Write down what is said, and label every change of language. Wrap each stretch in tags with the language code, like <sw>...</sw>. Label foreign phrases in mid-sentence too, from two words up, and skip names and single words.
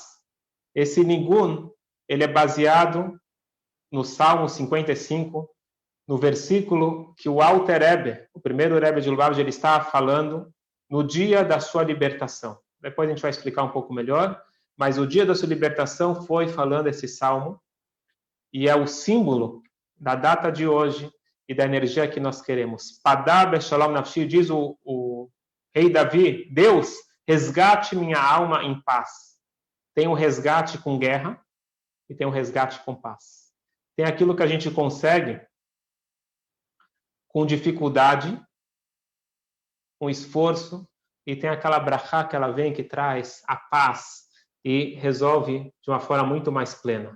<pt>Esse Nigun, ele é baseado no Salmo 55, no versículo que o Alter Rebbe, o primeiro Rebbe de Lubavitch, ele está falando no dia da sua libertação. Depois a gente vai explicar um pouco melhor, mas o dia da sua libertação foi falando esse salmo, e é o símbolo da data de hoje e da energia que nós queremos.</pt> <he>פדה בשלום נפשי,</he> <pt>diz o rei Davi, Deus, resgate minha alma em paz. Tem um resgate com guerra e tem um resgate com paz. Tem aquilo que a gente consegue com dificuldade, com esforço, e tem aquela brachá que ela vem, que traz a paz e resolve de uma forma muito mais plena.</pt>